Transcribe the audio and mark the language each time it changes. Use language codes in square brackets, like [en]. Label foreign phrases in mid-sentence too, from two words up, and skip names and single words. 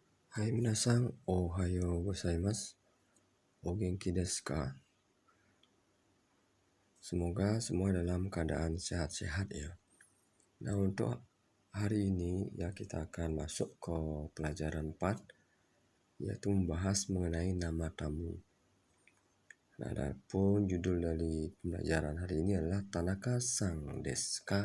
[ja] はい皆さん、おはようございます. お元気ですか? [id] Semoga semua dalam keadaan sehat-sehat ya. Nah, untuk hari ini ya kita akan masuk ke pelajaran 4, yaitu membahas mengenai nama tamu. Nah, adapun judul dari pembelajaran hari ini adalah [ja] 田中さんですか?